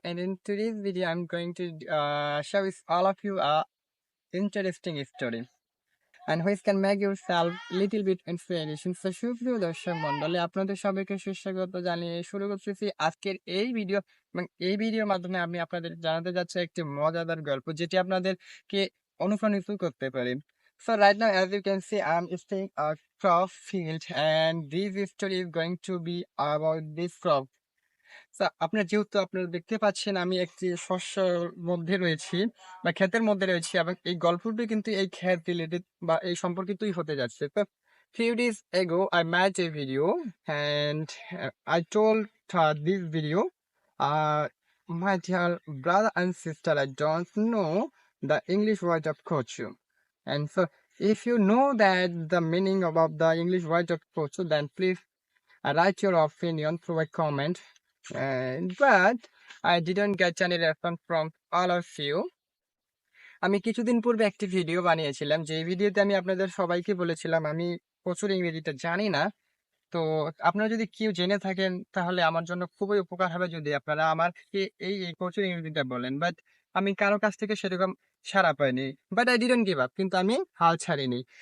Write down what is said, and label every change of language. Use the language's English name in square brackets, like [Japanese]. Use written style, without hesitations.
[English] And in today's video, I'm going to share with all of you a interesting story and which can make yourself little bit inspiration. [Bangla] So সুপ্রিয় দর্শক মণ্ডলী আপনাদের সবাইকে সুস্বাগত জানিয়ে শুরু করতেছি আজকের এই ভিডিও এবং এই ভিডিওর মাধ্যমে আমি আপনাদের জানাতে যাচ্ছি একটি মজাদার গল্প যেটি আপনাদেরকে অনুপ্রাণিত করতে পারে. [English] So right now, as you can see, I'm staying a crop field, and this story is going to be about this crop. [Bangla] আপনার যেহেতু আপনারা দেখতে পাচ্ছেন আমি একটি শস্যর মধ্যে রয়েছি বা ক্ষেতের মধ্যে রয়েছি এবং এই গল্পটি কিন্তু এই ক্ষেত রিলেটেড বা এই সম্পর্কিতই হতে যাচ্ছে. [English] তো few days ago I made a video and I told this video uh, my dear brother and sister, I don't know the English word of kochu, and so if you know that the meaning about the English word of kochu, then please write your opinion through a comment. But I didn't get any response from all of you. [Bangla] আমি কিছুদিন পূর্বে একটি video বানিয়েছিলাম যে ভিডিওতে আমি আপনাদের সবাইকে বলেছিলাম আমি প্রচুর ইংরেজিতে জানি না. তো আপনারা যদি কেউ জেনে থাকেন তাহলে আমার জন্য খুবই উপকার হবে যদি আপনারা আমাকে এই প্রচুর ইংরেজিটা বলেন. বাট আমি কারো কাছ থেকে সেরকম সাড়া পাইনি. [English] but I didn't give up, [Bangla] কিন্তু আমি হাল ছাড়িনি.